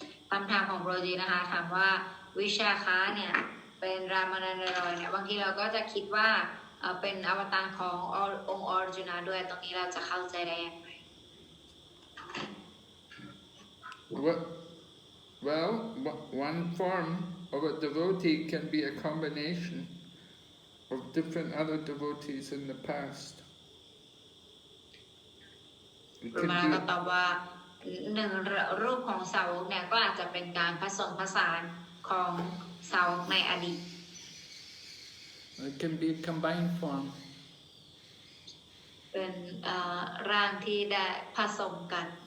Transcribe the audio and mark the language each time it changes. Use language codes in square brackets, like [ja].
[th] คำถามของโปรจีนะคะถามว่าวิชาค้าเนี่ยเป็นรามานันดารอยเนี่ยบางทีเราก็จะคิดว่าเป็นอวตารขององค์อร์จุนาด้วยตรงนี้เราจะเข้าใจได้อย่างไร [en] Well, one form of a devotee can be a combination of different other devotees in the past. [th] มาก็ตอบว่าหนึ่งรูปของสาวกเนี่ยก็อาจจะเป็นการผสมผสานของสาวกในอดีต [en] It can be a combined form. [th] เป็นร่างที่ได้ผสมกัน